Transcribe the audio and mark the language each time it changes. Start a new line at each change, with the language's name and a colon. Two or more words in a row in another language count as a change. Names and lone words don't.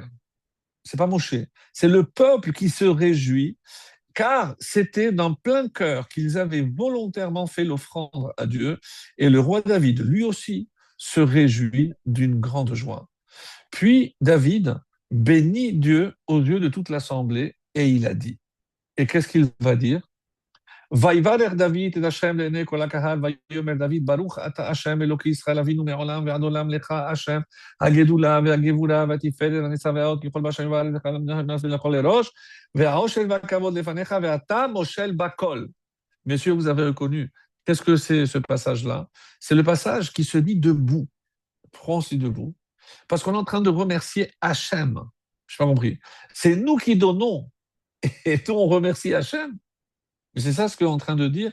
French: C'est pas Moshe, c'est le peuple qui se réjouit, car c'était d'un plein cœur qu'ils avaient volontairement fait l'offrande à Dieu, et le roi David, lui aussi, se réjouit d'une grande joie. Puis David bénit Dieu aux yeux de toute l'assemblée, et il a dit. Et qu'est-ce qu'il va dire?
Hebrew: ויברך דוד את השם לעיני כל הקהל, ויאמר דוד, ברוך אתה השם אלוקי ישראל אבינו מעולם ועד עולם לך השם, הגדולה והגבורה והתפארת והנצבאות ככל בשמים וארץ לכל לראש, והעושר והכבוד לפניך ואתה מושל בכל.
French: Messieurs, vous avez reconnu. Qu'est-ce que c'est ce passage-là? C'est le passage qui se dit debout. Prends-y debout. Parce qu'on est en train de remercier Hachem. Je n'ai pas compris. C'est nous qui donnons et on remercie Hachem. C'est ça ce qu'on est en train de dire.